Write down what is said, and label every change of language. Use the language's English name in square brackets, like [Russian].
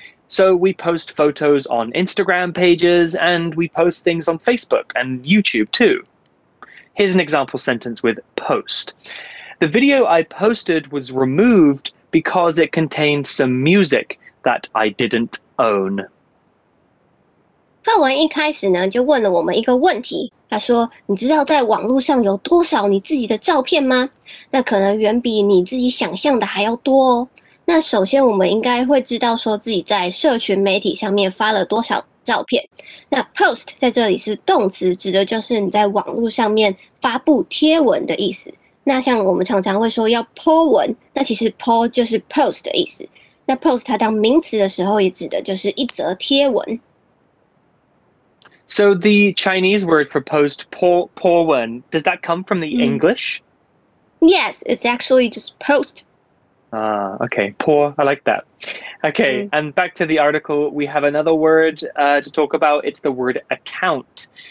[English] So we post photos on Instagram pages, and we post things on Facebook and YouTube too. Here's an example sentence with post. The video I posted was removed because it contained some music that I didn't own. [Chinese] 课文一开始呢，就问了我们一个问题。他说：“你知道在网络上有多少你自己的照片吗？那可能远比你自己想象的还要多哦。那首先我们应该会知道说自己在社群媒体上面发了多少照片。那 post 在这里是动词，指的就是你在网络上面发布贴文的意思。那像我们常常会说要 po 文，那其实 po 就是 post 的意思。那 post 它当名词的时候，也指的就是一则贴文。” [English] So the Chinese word for post, po wen, does that come from the English? Yes, it's actually just post. Okay, po, I like that. Okay, and back to the article, we have another word to talk about. It's the word account.